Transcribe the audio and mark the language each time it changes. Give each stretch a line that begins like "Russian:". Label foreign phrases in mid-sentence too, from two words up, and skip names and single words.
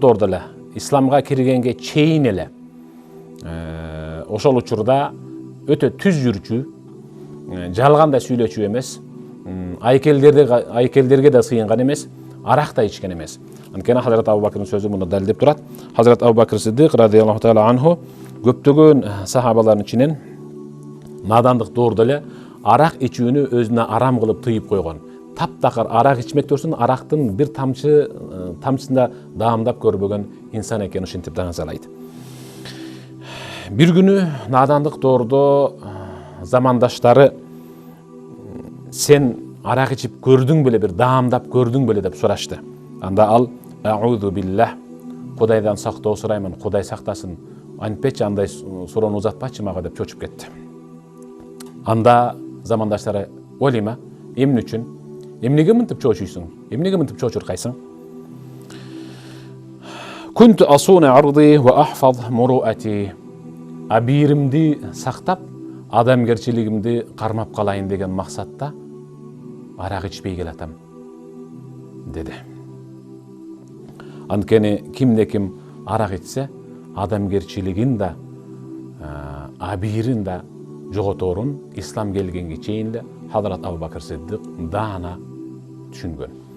Kyrgyz: доордо эле исламга киргенге чейин эле ошол учурда өтө түз жүрчү, жалган да сүйлөчү эмес, айкелдерге да сыйынган эмес, арак да ичкен эмес. Анткени Hazrat Abubakırдын сөзү муну далилдеп турат. Hazrat Abubakır Sıddık
Arabic: رضي الله تعالى عنه
Kyrgyz: көптөгөн сахабалардын ичинен надандык доордо эле арак ичүүнү өзүнө арам кылып тыйып койгон. Таптакыр арак ичмек турсун, арактын бир тамчысында даамдап көрбөгөн инсан экени ушинтип даңазалайт. Бир күнү надандык доордо замандаштары сен арак ичип көрдүң беле, бир даамдап көрдүң беле деп сурашты. Анда ал
Arabic: أعوذ بالله,
Kyrgyz: Кудайдан сактоо сураймын, Кудай сактасын, антпечи андай суроону узатпачы мага деп чочуп кетти. Анда замандаштары олима, эмне үчүн? Эмнеге мынтип чочуйсуң? Эмнеге мынтип чочуркайсың?
Arabic: كنت أصون عرضي وأحفظ مروءتي.
Kyrgyz: Абиримди сактап, адамгерчилигимди кармап калайын деген максатта арак ичпей келатам деди. Анткени кимде ким арак ичсе, адамгерчилигин да, абирин да жоготорун ислам келгенге чейин эле Hazrat Abubakır Sıddık даана түшүнгөн.